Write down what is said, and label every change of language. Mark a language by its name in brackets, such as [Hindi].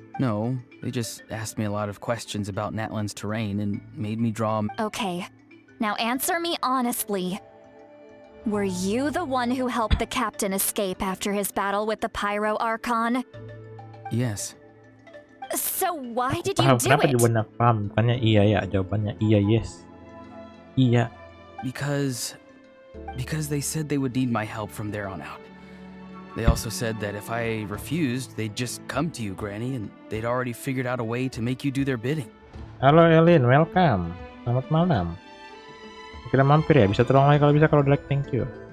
[English] No, they just asked me a lot of questions about Natlan's terrain and made me draw... Okay, now answer me honestly. Were you the one who helped the captain escape after his battle with the Pyro Archon? Yes. So why did you do it? [Indonesian] Jawabannya paham, bukannya iya ya, jawabannya iya yes. Iya. [English] Because they said they would need my help from there on out. They also said that if I refused, they'd just come to you, Granny, and they'd already figured out a way to make you do their bidding. [Indonesian] Halo Elin, [English] welcome. [Indonesian] Selamat malam. Kita mampir ya, bisa tolong lagi kalau bisa, kalau like, [English] thank you.